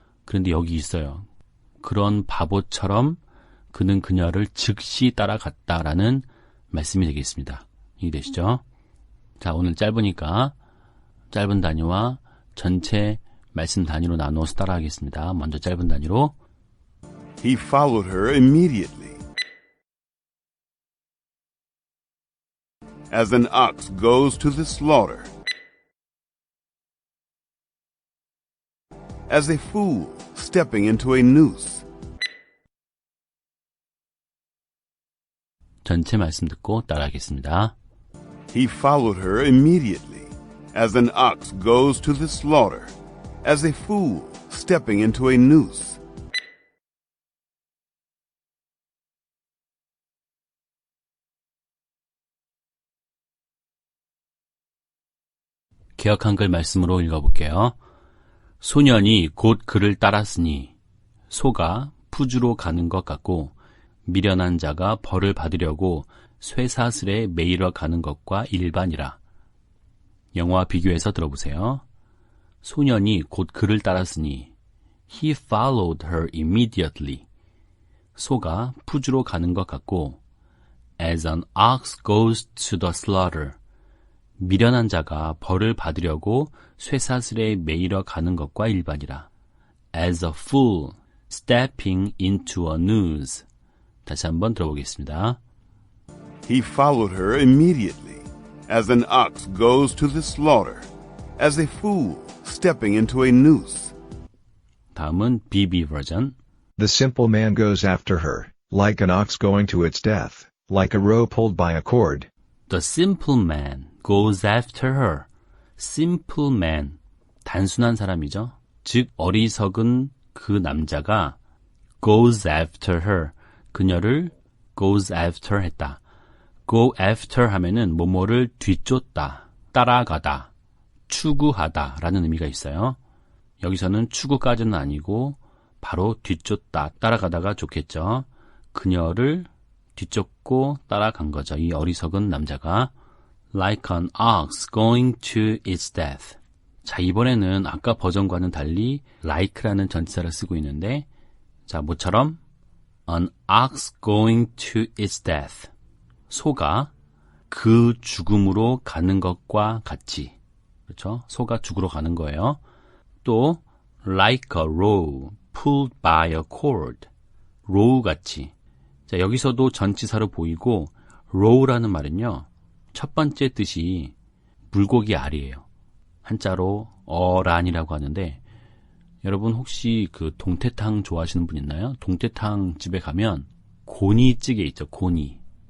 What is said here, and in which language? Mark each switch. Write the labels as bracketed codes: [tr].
[ko] 그런데 여기 있어요. 그런 바보처럼 그는 그녀를 즉시 따라갔다라는 말씀이 되겠습니다. 이해되시죠? 자, 오늘 짧으니까 짧은 단위와 전체 말씀 단위로 나누어서 따라하겠습니다. 먼저 짧은 단위로. [en] He followed her immediately, as an ox goes to the slaughter, as a fool stepping into a noose. [ko] 전체 말씀 듣고 따라하겠습니다. [en] He followed her immediately, as an ox goes to the slaughter, as a fool stepping into a noose. [ko] 개역 한글 말씀으로 읽어볼게요. 소년이 곧 그를 따랐으니 소가 푸주로 가는 것 같고 미련한 자가 벌을 받으려고 쇠사슬에 매이러 가는 것과 일반이라. 영어와 비교해서 들어보세요. 소년이 곧 그를 따랐으니 [en] He followed her immediately. [ko] 소가 푸주로 가는 것 같고 [en] As an ox goes to the slaughter. [ko] 미련한 자가 벌을 받으려고 쇠사슬에 매이러 가는 것과 일반이라. [en] As a fool stepping into a noose. [ko] 다시 한번 들어보겠습니다. [en] He followed her immediately, as an ox goes to the slaughter, as a fool stepping into a noose. [ko] 다음은 BB 버전. [en] The simple man goes after her, like an ox going to its death, like a roe pulled by a cord. The simple man goes after her. [ko] Simple man, 단순한 사람이죠. 즉 어리석은 그 남자가 [en] goes after her, [ko] 그녀를 goes after 했다. go after 하면은 뭐뭐를 뒤쫓다, 따라가다, 추구하다 라는 의미가 있어요. 여기서는 추구까지는 아니고 바로 뒤쫓다, 따라가다가 좋겠죠. 그녀를 뒤쫓고 따라간 거죠. 이 어리석은 남자가 [en] like an ox going to its death. [ko] 자, 이번에는 아까 버전과는 달리 like라는 전치사를 쓰고 있는데 자, 뭐처럼 [en] an ox going to its death. [ko] 소가 그 죽음으로 가는 것과 같이. 그렇죠? 소가 죽으러 가는 거예요. [en] 또 like a roe pulled by a cord. [ko] roe 같이. 자, 여기서도 전치사로 보이고 roe라는 말은요. 첫 번째 뜻이 물고기 알이에요. 한자로 어란이라고 하는데 여러분 혹시 그 동태탕 좋아하시는 분 있나요? 동태탕 집에 가면 고니찌개 있죠. 고니.